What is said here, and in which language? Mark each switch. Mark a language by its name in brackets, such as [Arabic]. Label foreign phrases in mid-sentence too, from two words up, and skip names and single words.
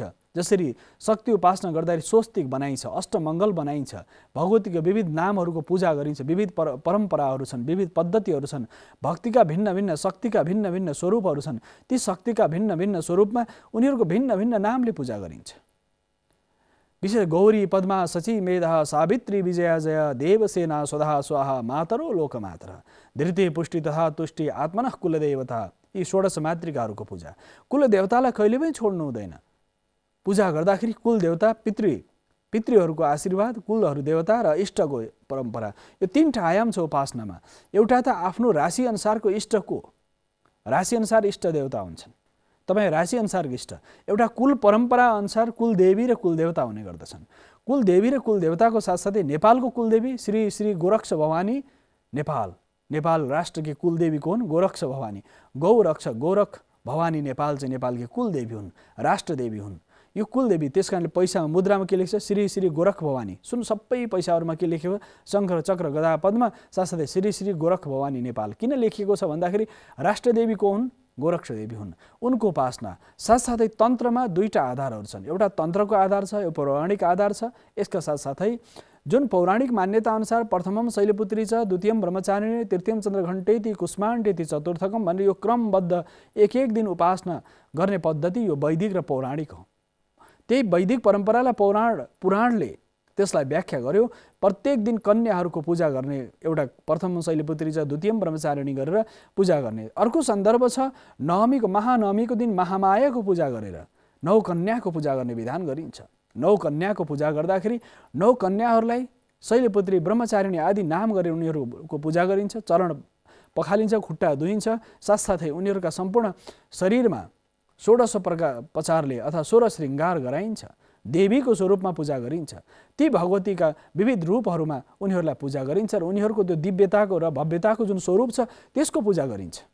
[Nepali] जसरी शक्ति उपासना गर्दाखेरि स्वस्तिक बनाइन्छ, अष्टमङ्गल बनाइन्छ, भगवतीको विविध नामहरूको पूजा गरिन्छ, विविध परम्पराहरू छन्, विविध पद्धतिहरू छन्, भक्तिका भिन्न भिन्न शक्तिका भिन्न भिन्न स्वरूपहरू छन्। ती शक्तिका भिन्न भिन्न स्वरूपमा उनीहरूको भिन्न भिन्न नामले पूजा गरिन्छ। [Sanskrit] विशेष गौरी पद्मा शची मेधा सावित्री विजया जया देवसेना स्वधा स्वाहा मातरो लोकमातर धृति पुष्टि तथा तुष्टि आत्मनः कुलदेवता। [Nepali] यी 16 मातृकाहरूको पूजा। कुलदेवतालाई कहिले पनि छोड्नु हुँदैन। पूजा गर्दाखेरि कुलदेवता पितृहरूको आशीर्वाद, कुलहरू देवता र इष्टको परम्परा, यो 3टा आयाम छ उपासनामा। एउटा त आफ्नो राशि अनुसारको इष्टको, राशि अनुसार इष्ट देवता हुन्छन्, तपाईँ राशि अनुसारको इष्ट। एउटा कुल परम्परा अनुसार कुलदेवी र कुलदेवता हुने गर्दछन्। कुलदेवी र कुलदेवताको साथसाथै नेपालको कुलदेवी श्री श्री गोरक्ष भवानी नेपाल राष्ट्रकी कुलदेवी को हुन् गोरक्ष भवानी। गौरक्ष गोरख भवानी नेपाल चाहिँ नेपालकी कुलदेवी हुन्, राष्ट्रदेवी हुन्। यो कुलदेवी त्यसकारणले पैसामा मुद्रामा के लेख्छ, श्री श्री गोरख भवानी। सुन सबै पैसाहरूमा के लेखेको, शङ्ख चक्र गदा पद्मा साथसाथै श्री श्री गोरख भवानी नेपाल। किन लेखिएको छ भन्दाखेरि राष्ट्रदेवी को हुन्, गोरक्ष देवी हुन्। उनको उपासना साथसाथै तन्त्रमा 2टा आधारहरू छन्। एउटा तन्त्रको आधार छ, यो पौराणिक आधार छ। यसका साथसाथै जुन पौराणिक मान्यता अनुसार [Sanskrit] प्रथमम शैलपुत्री [Nepali] छ, [Sanskrit] द्वितीयम ब्रह्मचारिणी, तृतीयम चन्द्रघण्टेति कुष्माण्डेति चतुर्थकम [Nepali] भनेर यो क्रमबद्ध एक दिन उपासना गर्ने पद्धति यो वैदिक र पौराणिक हो। त्यही वैदिक परम्परालाई पुराणले त्यसलाई व्याख्या गर्यो। प्रत्येक दिन कन्याहरूको पूजा गर्ने, एउटा प्रथम शैलपुत्री छ, [Sanskrit] द्वितीयम ब्रह्मचारिणी [Nepali] गरेर पूजा गर्ने। अर्को सन्दर्भ छ महानवमीको दिन महामायाको पूजा गरेर 9 कन्याको पूजा गर्ने विधान गरिन्छ। 9 कन्याको पूजा गर्दाखेरि 9 कन्याहरूलाई शैलपुत्री ब्रह्मचारिणी आदि नाम गरेर उनीहरूको पूजा गरिन्छ, चरण पखालिन्छ, खुट्टा धुइन्छ। साथसाथै उनीहरूका सम्पूर्ण शरीरमा 16 प्रकारले अथवा 16 श्रृङ्गार गराइन्छ, देवीको स्वरूपमा पूजा गरिन्छ। ती भगवतीका विविध रूपहरूमा उनीहरूलाई पूजा गरिन्छ र उनीहरूको त्यो दिव्यताको र भव्यताको जुन स्वरूप छ त्यसको पूजा गरिन्छ।